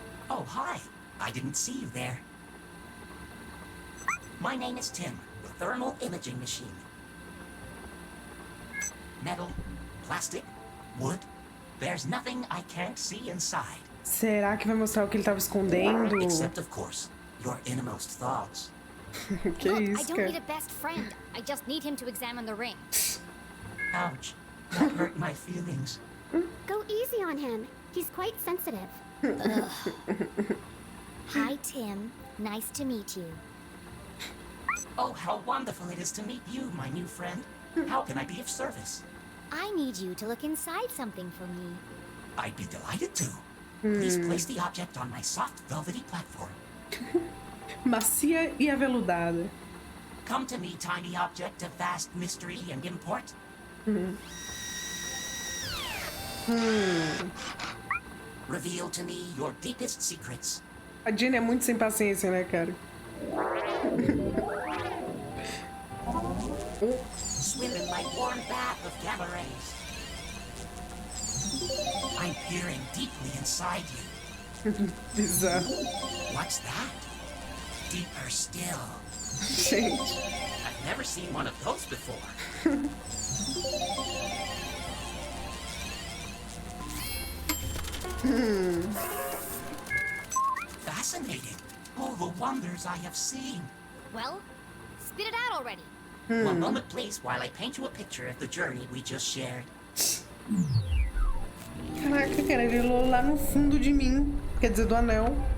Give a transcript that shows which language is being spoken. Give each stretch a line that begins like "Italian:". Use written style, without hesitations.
English: Oh, hi. I didn't see you there. My name is Tim, the thermal imaging machine. Metal, plastic, wood. There's nothing I can't see inside.
Portuguese: Será que vai mostrar o que ele tava escondendo?
English: Except, of course, your innermost thoughts.
Portuguese: Que
English: Look,
Portuguese: isso,
English: I don't
Portuguese: cara?
English: need a best friend. I just need him to examine the ring. Ouch. That hurt my feelings. Go easy on him. He's quite sensitive. Hi, Tim. Nice to meet you. Oh, how wonderful it is to meet you, my new friend. How can I be of service? I need you to look inside something for me. I'd be delighted to. Please place the object on my soft, velvety platform.
Portuguese: Macia e aveludada.
English: Come to me, tiny object of vast mystery and import. Reveal to me your deepest secrets.
Portuguese: A Jenny é muito sem paciência, né, cara?
English: Swim in my warm bath of gamma rays. I'm peering deeply inside you.
Portuguese: Bizarro.
English: What's that? Deeper still.
Portuguese: Gente.
English: I've never seen one of those before. Fascinating. All the wonders I have seen. Well, spit it out already. One moment, please, while I paint you a picture of the journey we just shared.
Portuguese: Caraca, cara, ele olhou lá no fundo de mim. Quer dizer, do anel.